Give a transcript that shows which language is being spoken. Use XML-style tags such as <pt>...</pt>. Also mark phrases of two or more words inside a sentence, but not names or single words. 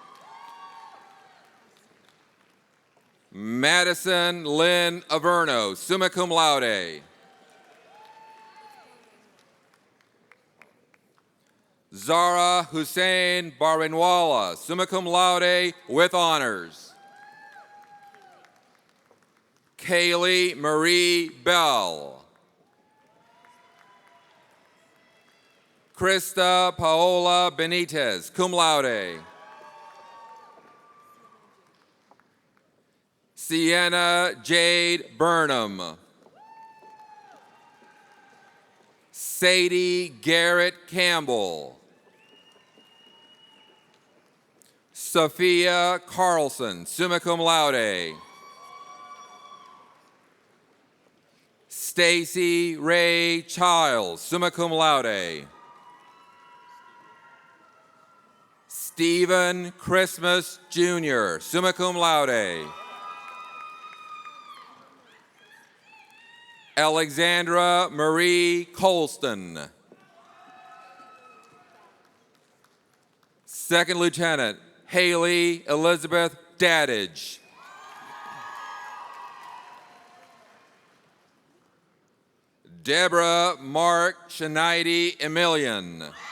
<en>Madison Lynn Averno,</en> <la>summa cum laude.</la> <en>Zara Hussein Barrenwala,</en> <la>summa cum laude</la> <en>with honors. Kaylee Marie Bell. Krista Paola Benitez,</en> <la>cum laude.</la> <en>Sienna Jade Burnham. Sadie Garrett Campbell. Sophia Carlson,</en> <la>summa cum laude.</la> <en>Stacy Ray Childs,</en> <la>summa cum laude.</la> <en>Stephen Christmas Jr.,</en> <la>summa cum laude.</la> <en>Alexandra Marie Colston. Second Lieutenant Haley Elizabeth Daddage. Deborah Mark Shanaidi Emilian.</en>